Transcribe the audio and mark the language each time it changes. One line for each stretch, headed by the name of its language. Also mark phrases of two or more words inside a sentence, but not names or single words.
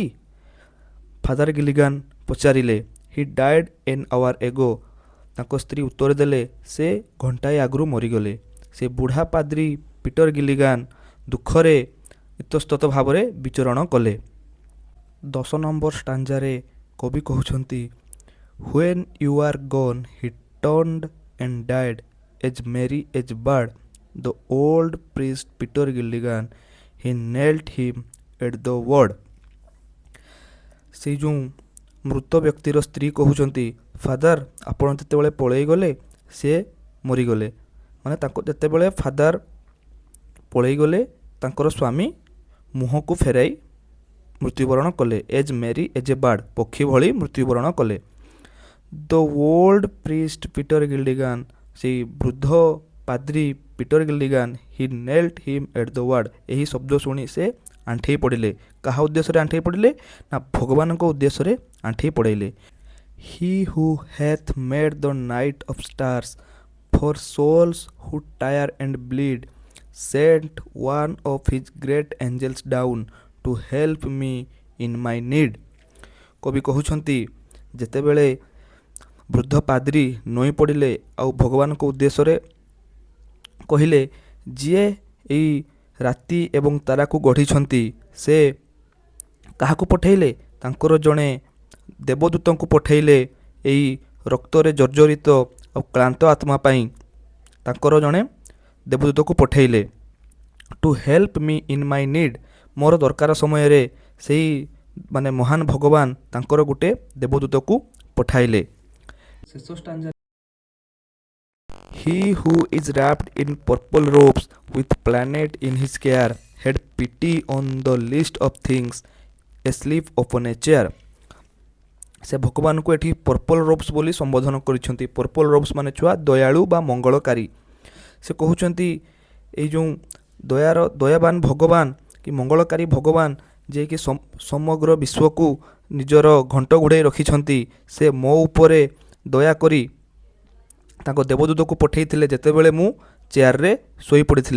Odia: ଫାଦର ଗିଲିଗାନ୍ ପଚାରିଲେ।
English: he died an hour ago.
Odia: ତାଙ୍କ ସ୍ତ୍ରୀ ଉତ୍ତର ଦେଲେ ସେ ଘଣ୍ଟାଏ ଆଗରୁ ମରିଗଲେ। ସେ ବୁଢ଼ା ପାଦ୍ରୀ ପିଟର ଗିଲିଗାନ୍ ଦୁଃଖରେ ଇତସ୍ତତ ଭାବରେ ବିଚରଣ କଲେ। 10 ନମ୍ବର ଷ୍ଟାଞ୍ଜାରେ କବି କହୁଛନ୍ତି
English: When you are gone he turned and died as merry as bird. The old priest Peter Gilligan he knelt him at the word.
Odia: ସେଇ ଯେଉଁ ମୃତ ବ୍ୟକ୍ତିର ସ୍ତ୍ରୀ କହୁଛନ୍ତି ଫାଦର ଆପଣ ଯେତେବେଳେ ପଳେଇ ଗଲେ ସେ ମରିଗଲେ, ମାନେ ତାଙ୍କୁ ଯେତେବେଳେ ଫାଦର ପଳେଇ ଗଲେ ତାଙ୍କର ସ୍ୱାମୀ ମୁହଁକୁ ଫେରାଇ ମୃତ୍ୟୁବରଣ କଲେ।
English: as merry as a bird,
Odia: ପକ୍ଷୀ ଭଳି ମୃତ୍ୟୁବରଣ କଲେ।
English: the old priest Peter Gildigan,
Odia: ସେଇ ବୃଦ୍ଧ ପାଦ୍ରୀ ପିଟର ଗିଲ୍ଡିଗାନ
English: he knelt him at the word,
Odia: ଏହି ଶବ୍ଦ ଶୁଣି ସେ ଆଣ୍ଠେଇ ପଡ଼ିଲେ। କାହା ଉଦ୍ଦେଶ୍ୟରେ ଆଣ୍ଠେଇ ପଡ଼ିଲେ? ନା ଭଗବାନଙ୍କ ଉଦ୍ଦେଶ୍ୟରେ ଆଣ୍ଠେଇ ପଡ଼େଇଲେ।
English: he who hath made the night of stars for souls who tire and bleed sent one of his great angels down to help me in my need.
Odia: କବି କହୁଛନ୍ତି ଯେତେବେଳେ ବୃଦ୍ଧ ପାଦ୍ରୀ ନଇଁ ପଡ଼ିଲେ ଆଉ ଭଗବାନଙ୍କ ଉଦ୍ଦେଶ୍ୟରେ କହିଲେ ଯିଏ ଏଇ ରାତି ଏବଂ ତାରାକୁ ଗଢ଼ିଛନ୍ତି ସେ କାହାକୁ ପଠାଇଲେ? ତାଙ୍କର ଜଣେ ଦେବଦୂତଙ୍କୁ ପଠାଇଲେ ଏଇ ରକ୍ତରେ ଜର୍ଜରିତ ଆଉ କ୍ଳାନ୍ତ ଆତ୍ମା ପାଇଁ ତାଙ୍କର ଜଣେ ଦେବଦୂତକୁ ପଠାଇଲେ।
English: to help me in my need,
Odia: ମୋର ଦରକାର ସମୟରେ ସେଇ ମାନେ ମହାନ ଭଗବାନ ତାଙ୍କର ଗୋଟେ ଦେବଦୂତକୁ ପଠାଇଲେ। ଶେଷ ଷ୍ଟାଞ୍ଜା
English: He who is wrapped in purple robes with planet in his care had pity on the list of things asleep upon a chair.
Odia: ସେ ଭଗବାନଙ୍କୁ ଏଠି
English: purple robes
Odia: ବୋଲି ସମ୍ବୋଧନ କରିଛନ୍ତି।
English: purple robes
Odia: ମାନେ ଛୁଆ ଦୟାଳୁ ବା ମଙ୍ଗଳକାରୀ। ସେ କହୁଛନ୍ତି ଏଇ ଯେଉଁ ଦୟାବାନ ଭଗବାନ କି ମଙ୍ଗଳକାରୀ ଭଗବାନ ଯିଏକି ସମଗ୍ର ବିଶ୍ୱକୁ ନିଜର ଘଣ୍ଟ ଘୋଡ଼ାଇ ରଖିଛନ୍ତି, ସେ ମୋ ଉପରେ ଦୟାକରି ତାଙ୍କ ଦେବଦୂତକୁ ପଠାଇଥିଲେ ଯେତେବେଳେ ମୁଁ ଚେୟାରରେ ଶୋଇପଡ଼ିଥିଲି।